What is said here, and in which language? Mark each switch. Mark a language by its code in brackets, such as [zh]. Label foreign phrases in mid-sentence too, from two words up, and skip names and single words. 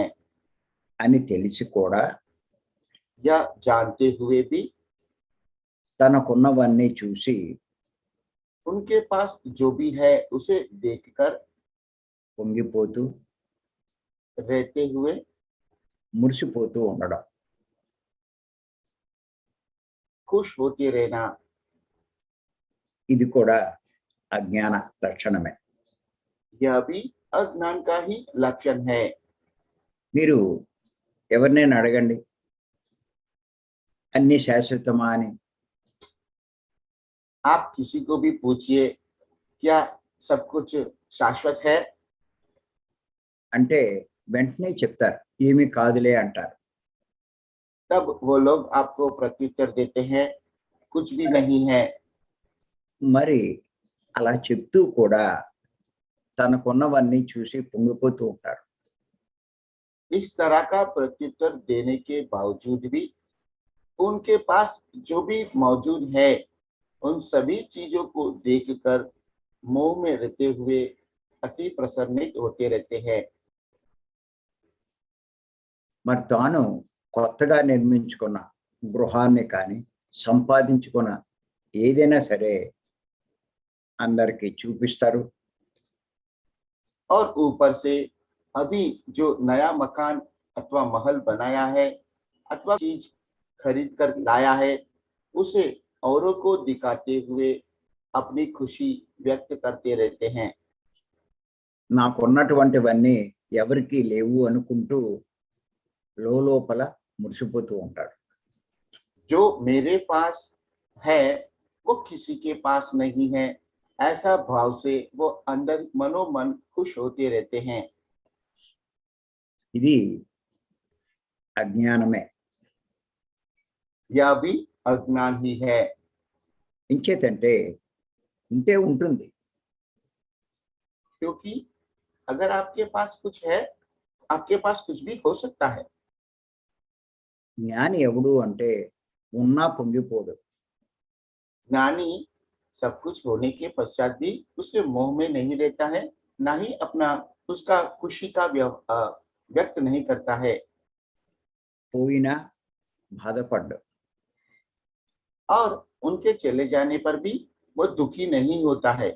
[te] అని తెలిసి కూడా [hi] यह जानते हुए भी [te] తనకున్నవన్నీ చూసి [hi] उनके पास जो भी है उसे देखकर [te] పొంగిపోతూ [hi] रहते हुए [te] మురిసిపోతూ ఉండడం, [hi] खुश होते रहना, [te] ఇది కూడా అజ్ఞాన లక్షణమే. [hi] यह भी अज्ञान का ही लक्षण है। [te] మీరు ఎవరినైనా అడగండి, అన్ని శాశ్వతమా అని. [hi] आप किसी को भी पूछिए क्या सब कुछ शाश्वत है, [te] అంటే వెంటనే చెప్తారు ఏమీ కాదులే అంటారు. [hi] तब वो लोग आपको प्रत्युत्तर देते हैं कुछ भी नहीं है। [te] మరి అలా చెప్తూ కూడా తనకున్నవన్నీ చూసి పొంగిపోతూ ఉంటారు. [hi] इस तरह का प्रत्युत्तर देने के बावजूद भी उनके पास जो भी मौजूद है उन सभी चीजों को देखकर मोह में रहते हुए अति प्रसन्नित होते रहते हैं। [te] మరి తాను కొత్తగా నిర్మించుకున్న గృహాన్ని కానీ సంపాదించుకున్న ఏదైనా సరే అందరికీ చూపిస్తారు. [hi] और ऊपर से अभी जो नया मकान अथवा महल बनाया है अथवा चीज खरीद कर लाया है उसे औरों को दिखाते हुए अपनी खुशी व्यक्त करते रहते हैं। [te] నాకున్నటువంటివన్నీ ఎవరికీ లేవు అనుకుంటూ లోపల మురిసిపోతూ ఉంటాడు. [hi] जो मेरे पास है वो किसी के पास नहीं है, ऐसा भाव से वो अंदर मनोमन खुश होते रहते हैं। [te] ఇది అజ్ఞానమే. [hi] यह भी अज्ञान ही है। [te] ఇంచేతంటే ఉంటే ఉంటుంది. [hi] क्योंकि अगर आपके पास कुछ है, आपके पास कुछ भी हो सकता है। [te] జ్ఞాని ఎవడు అంటే ఉన్నా పొంగిపోడు. [hi] ज्ञानी सब कुछ होने के पश्चात भी उसके मोह में नहीं रहता है, ना ही अपना उसका खुशी का व्यक्त नहीं करता है। [te] పోయినా బాధపడ్డు. [hi] और उनके चले जाने पर भी वो दुखी नहीं होता है।